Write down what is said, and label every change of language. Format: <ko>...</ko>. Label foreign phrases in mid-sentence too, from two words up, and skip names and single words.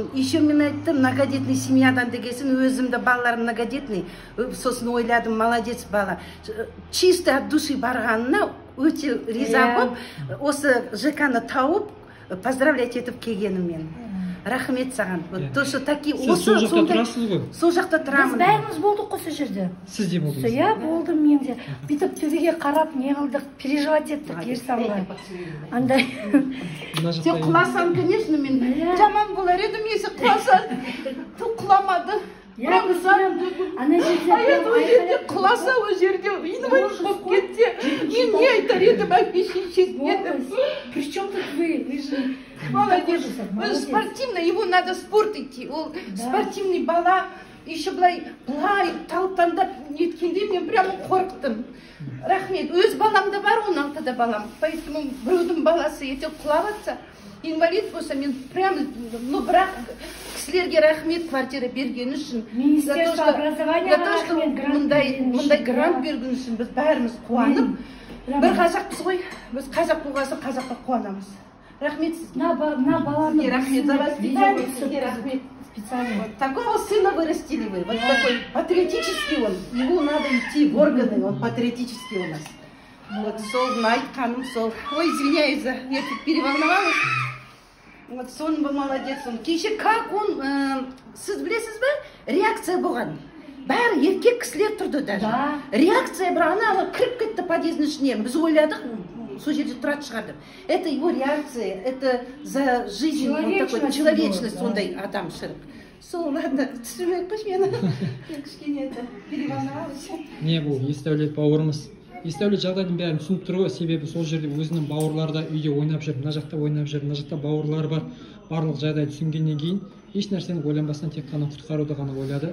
<kk>Еще мен айттым, многодетный семьядан дегесін, өзімді балаларым многодетный. Сосын ойладым, молодец бала.</kk> <ru>Чисто от души</ru> <kk>барғанына өте риза болып, осы ЖК-ны тауып, поздравлять етіп келгеніммен. Рахмет саған.</kk> <ru>То, что такие...</ru> <kk>Сіз сол жақта тұрасыз ғой? Сол жақта тұрамын. Біз бәріміз болдық қой сол жерде. Сіз де болдыңыз? Иә, болдым мен де. Бүйтіп төбеге қарап, не қылдық, переживать еттік, ерсамға. Андай. Сен құласаң, конечно, мен жаман болар едім, есі құласаң. Құламады. Ана жерде құласа, о жерде инвалид болып кетсе, мен не айтар едім, әке шешесіне едім.</kk> <ru>При чем тут вы? Вы же... Молодец. Он спортивный, его надо в спорт идти. Он спортивный бала.</ru> <kk>Еще былай талптандап неткенде мен прямо қорықтым. Рахмет. Өз баламда бар, 16-да балам. Поэтому біреудің баласы ертең құлап жатса, инвалид болса, мен прямо, ну, бірақ кісілерге рахмет квартира берген үшін.</kk> <ru>Министерство образования рахмет,</ru> <kk>мұндай грант берген үшін біз бәріміз қуанып. Бір қазақпыз ғой, біз қазақ болғасы қазаққа қуанамыз. Рахмет сізге. На баланы. Рахмет</kk> <ru>за воспитание.</ru> <kk>Рахмет.</kk> <ru>Специально. Такого сына вырастили вы. Вот такой патриотический он. Его надо идти в органы, он патриотический у нас.</ru> <kk>Вот сол айтқаным сол. Ой,</kk> <ru>извиняюсь, я тут переволновалась. Вот сон был молодец. Он кеше как он,</ru> <kk>сіз білесіз бе, реакция болған. Бәрі еркек кісілер тұрды даже. Реакция бір ана кіріп кетті подъездің ішіне. Біз ойладық, сол жерде тұрады шығарды.</kk> <ru>Это его реакция, это за жизнь, такой человечность</ru> <kk>сондай адам шырып. Сол, ладно, түсірмек қойш мені. Я кішкене переволновалась. Не бұл, Есдәулет бауырымыз. Есдәулет жағдайдың бәрін түсініп тұр ғой, себебі сол жерде өзінің бауырлары да үйде ойнап жүр, мына жақта ойнап жүр, мына жақта бауырлары бар. Барлық жағдайды түсінгеннен кейін еш нәрсені ойланбастан тек қана құтқаруды ғана ойлады.</kk>